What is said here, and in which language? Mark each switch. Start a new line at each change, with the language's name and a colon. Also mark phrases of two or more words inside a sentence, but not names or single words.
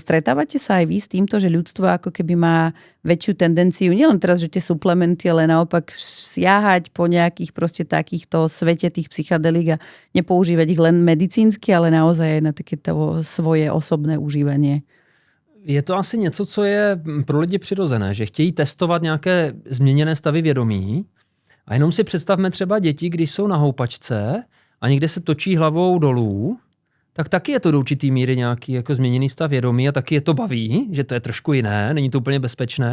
Slovak: Stretávate sa aj vy s týmto, že ľudstvo ako keby má väčšiu tendenciu, nielen teraz, že tie suplementy, ale naopak siahať po nejakých proste takýchto svete tých psychedelík a nepoužívať ich len medicínsky, ale naozaj aj na takéto svoje osobné užívanie?
Czech: Je to asi něco, co je pro lidi přirozené, že chtějí testovat nějaké změněné stavy vědomí a jenom si představme třeba děti, když jsou na houpačce a někde se točí hlavou dolů, tak taky je to do určitý míry nějaký jako změněný stav vědomí a taky je to baví, že to je trošku jiné, není to úplně bezpečné.